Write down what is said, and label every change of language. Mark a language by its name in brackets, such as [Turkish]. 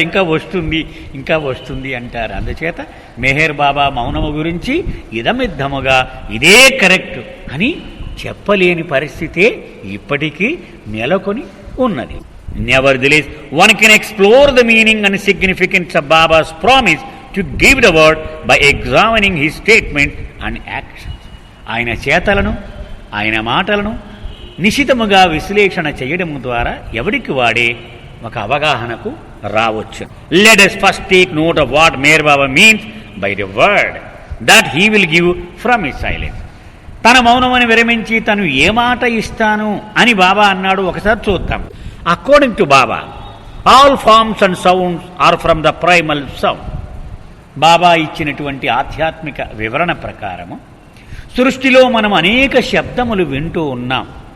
[Telugu] ఇంకా వస్తుంది అంటారు. అందుచేత మెహర్ బాబా మౌనము గురించి ఇదమిద్దముగా ఇదే కరెక్ట్ అని చెప్పలేని పరిస్థితే ఇప్పటికీ నెలకొని ఉన్నది. [English] Nevertheless, one can explore the meaning and significance of Baba's promise to give the word by examining his statements and actions. [Telugu] ఆయన చేతలను, ఆయన మాటలను నిశితముగా విశ్లేషణ చేయడం ద్వారా ఎవరికి వాడే ఒక అవగాహనకు రావచ్చు. [English] Let us first take note of what Meher Baba means by the word that he will give from his silence. [Telugu] తన మౌనమని విరమించి తను ఏ మాట ఇస్తాను అని బాబా అన్నాడు. ఒకసారి చూద్దాం. [English] According to Baba, all forms and sounds are from the primal sound. [Telugu] బాబా ఇచ్చినటువంటి ఆధ్యాత్మిక వివరణ ప్రకారము సృష్టిలో మనం అనేక శబ్దములు వింటూ ఉన్నాం.